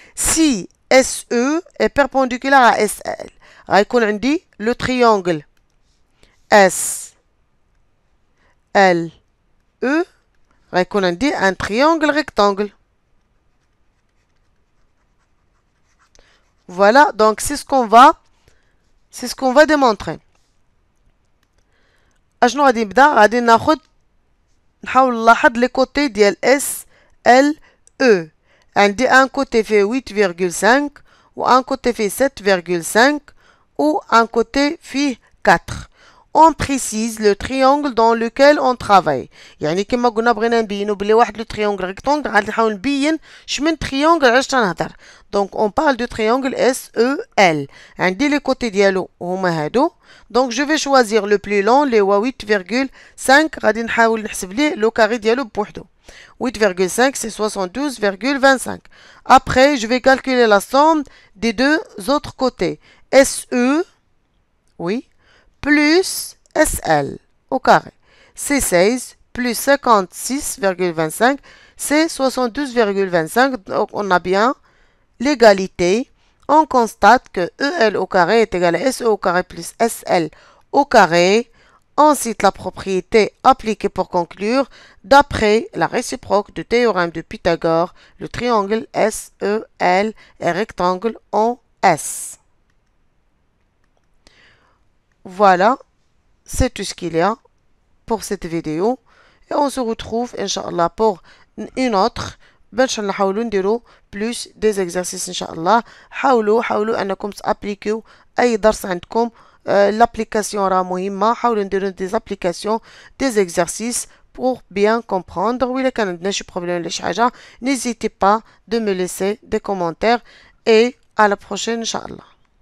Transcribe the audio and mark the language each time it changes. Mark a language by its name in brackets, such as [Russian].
[French] Si SE est perpendiculaire à SL, غيكون عندي le triangle SLE غيكون عندي un triangle rectangle. Voilà, donc c'est ce qu'on va démontrer. [Arabic] اشنو غادي نبدا؟ غادي نحاول نلاحظ لي كوتي ديال SLE. [French] عندي un côté fait 8,5 ou un côté fait 7,5 ou un côté fait 4. On précise le triangle dans lequel on travaille. [Arabic] يعني كما قلنا بغينا نبينو بلي واحد لو triangle rectangle غادي نحاول نبين شمن triangle علاش تنهضر. [French] Donc on parle du triangle SEL. [Arabic] عندي لي كوتي ديالو هما هادو. Donc je vais choisir le plus long اللي هو 8,5 غادي نحاول نحسب ليه لو كاري ديالو بوحدو. [French] 8,5 c'est 72,25. Après je vais calculer la somme des deux autres côtés. SE, oui, plus SL au carré. C'est 16 plus 56,25, c'est 72,25. Donc on a bien l'égalité. On constate que EL au carré est égal à SE au carré plus SL au carré. On cite la propriété appliquée pour conclure. D'après la réciproque du théorème de Pythagore, le triangle SEL est rectangle en S. Voilà, c'est tout ce qu'il y a pour cette vidéo. Et on se retrouve, Inch'Allah, pour une autre. [Arabic] باش نحاولوا نديروا plus des exercices إن شاء الله. حاولوا أنكم تابليكيو أي درس عندكم. L'application راه مهمة. حاولوا نديروا des applications, des exercices pour bien comprendre. [French] وإلا كان عندنا شي problème ولا شي حاجة, n'hésitez pas de me laisser des commentaires et à la prochaine إن شاء الله.